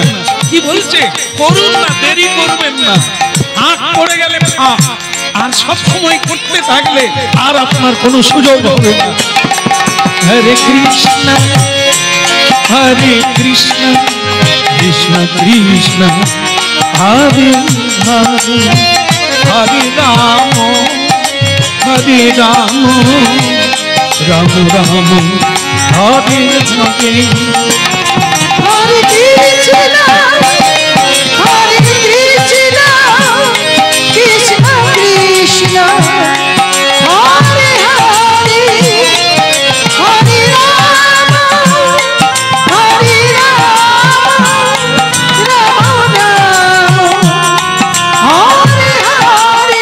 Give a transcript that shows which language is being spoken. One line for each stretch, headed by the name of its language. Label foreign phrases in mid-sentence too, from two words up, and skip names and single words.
Bangla: কি বলছে? করুন না, দেরি করবেন না। হাত পড়ে গেলে ফাঁক, আর সব সময় করতে থাকলে আর আপনার কোনো সুযোগ হবে না।
Sanskrit: হরে কৃষ্ণ কৃষ্ণ কৃষ্ণ হরে হরে, হরে রাম রাম রাম হরে হরে। हरे कृष्ण, हरे कृष्ण, कृष्ण कृष्ण, हरे हरे, हरे राम, हरे राम, राम राम, हरे हरे.